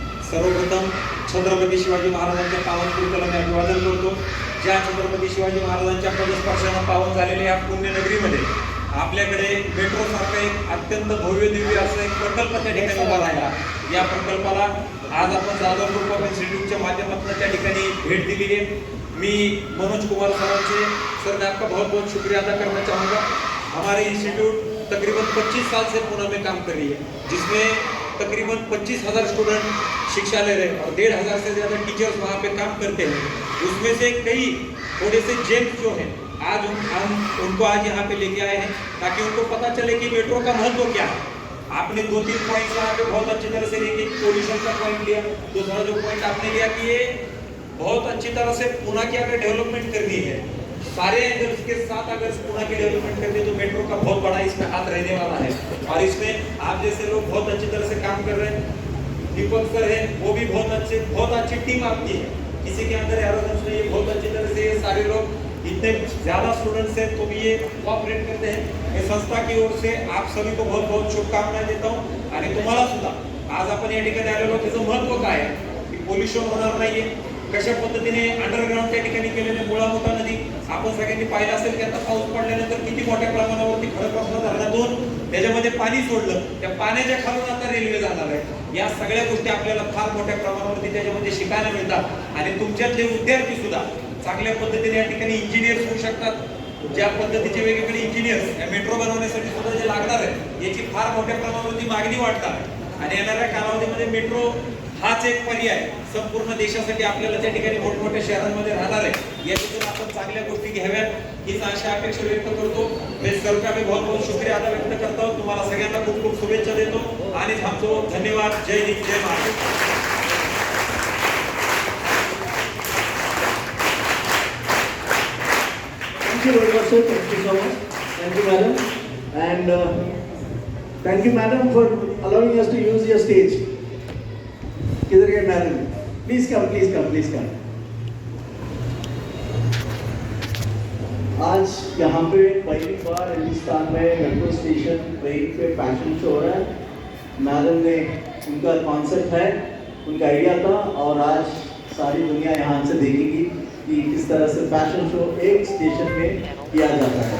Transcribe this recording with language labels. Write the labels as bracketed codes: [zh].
[mr] सर्वप्रथम छत्रपती शिवाजी महाराजांच्या पावन कीर्तनाला मी अभिवादन करतो. ज्या छत्रपती शिवाजी महाराजांच्या पदस्पर्शानं पावन झालेल्या या पुण्यनगरीमध्ये आपल्याकडे मेट्रो सारखा एक अत्यंत भव्य दिव्य असा एक प्रकल्प त्या ठिकाणी उभा राहिला. या प्रकल्पाला आज आपण जाधव ग्रुप ऑफ इंस्टीट्यूटच्या माध्यमातून त्या ठिकाणी भेट दिली आहे. मी मनोज कुमार सरांचे सर [hi] मैं आपका बहुत बहुत शुक्रिया अदा करना चाहूँगा. हमारे इंस्टीट्यूट तकरीबन 25 साल से पुणे में काम कर रही है जिसमें तकरीबन 25,000 स्टूडेंट शिक्षा ले रहे हैं और 1,500 से ज़्यादा टीचर्स वहाँ पे काम करते हैं. उसमें से कई थोड़े से जेम्स जो हैं आज हम उनको आज यहाँ पे लेके आए हैं ताकि उनको पता चले कि मेट्रो का महत्व क्या है. आपने 2-3 पॉइंट यहाँ पे बहुत अच्छी तरह से लिए. पोल्यूशन का पॉइंट लिया. दूसरा जो पॉइंट आपने लिया कि ये बहुत अच्छी तरह से पुणे की अगर डेवलपमेंट करनी है सारे एंगल्स के साथ अगर पुणे की डेवलपमेंट करनी है तो मेट्रो का बहुत बड़ा इसमें हाथ रहने वाला है. और इसमें आप जैसे लोग बहुत अच्छी तरह से काम कर रहे हैं. दीपक सर है वो भी बहुत अच्छी टीम आपकी है. किसी के अंदर एरोगेंस नहीं है. बहुत अच्छी तरह से ये सारे लोग इतने ज़्यादा स्टूडेंट्स हैं तो भी ये कोऑपरेट करते हैं. इस संस्था की ओर से आप सभी को बहुत बहुत शुभकामनाएं देता हूँ. [mr] आणि तुम्हाला सुद्धा आज आपण या ठिकाणी आलेलो त्याचं महत्त्व काय आहे की पोल्युशन होणार नाहीये. कशा पद्धतीने अंडरग्राउंड त्या ठिकाणी केलेले मुळा मोठा नदी आपण सगळ्यांनी पाहिलं असेल की आता पाऊस पडल्यानंतर किती मोठ्या प्रमाणावरती खडकवासला धरणातून त्याच्यामध्ये पाणी सोडलं. त्या पाण्याच्या खालून आता रेल्वे जाणार आहे. या सगळ्या गोष्टी आपल्याला फार मोठ्या प्रमाणावरती त्याच्यामध्ये शिकायला मिळतात. आणि तुमच्यातले विद्यार्थी सुद्धा चांगल्या पद्धतीने या ठिकाणी इंजिनियर्स होऊ शकतात. ज्या पद्धतीचे वेगवेगळे इंजिनियर्स या मेट्रो बनवण्यासाठी सुद्धा जे लागणार आहे याची फार मोठ्या प्रमाणावरती मागणी वाढतात. आणि येणाऱ्या कालावधीमध्ये मेट्रो हाच एक पर्याय संपूर्ण देशासाठी आपल्याला त्या ठिकाणी मोठमोठ्या शहरांमध्ये राहणार आहे. याच्यातून आपण चांगल्या गोष्टी घ्याव्यात हीच अशा अपेक्षा व्यक्त करतो. [hi] मैं सर का भी बहुत बहुत शुक्रिया अदा व्यक्त करता हूँ. [mr] तुम्हाला सगळ्यांना खूप खूप शुभेच्छा देतो आणि थांबतो. धन्यवाद. जय हिंद जय Maharashtra. [en] Thank you very much, sir. Thank you so much. Thank you, madam. And thank you, madam, for allowing us to use your stage. [hi] किधर गए madam? [en] Please come, please come, please come. [hi] आज यहाँ पे पहली बार हिंदुस्तान में मेट्रो स्टेशन वहीं पे fashion show हो रहा है. मैडम ने उनका कॉन्सेप्ट है, उनका आइडिया था और आज सारी दुनिया यहाँ से देखेगी कि किस तरह से फैशन शो एक स्टेशन में किया जाता है.